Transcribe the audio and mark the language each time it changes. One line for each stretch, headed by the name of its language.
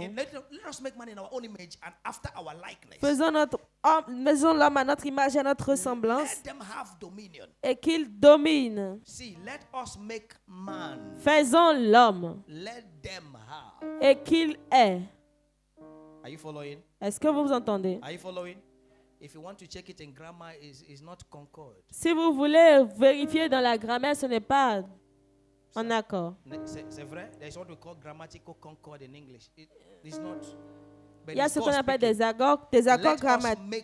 English: And let us make man in our own image and after our likeness.
French: Faisons l'homme à notre image et à notre ressemblance,
English: Let them have dominion.
French: et qu'il domine.
English: See, let us make man.
French: Faisons l'homme,
English: Let them have.
French: et qu'il ait.
English: Are you following?
French: Est-ce que vous entendez?
English: Are you following? If you want to check it in grammar, is not concord.
French: Si vous voulez vérifier dans la grammaire, ce n'est pas en accord. C'est vrai?
English: There's what we call grammatical concord in English. It's not.
French: Il y a ce qu'on appelle des accords grammatiques.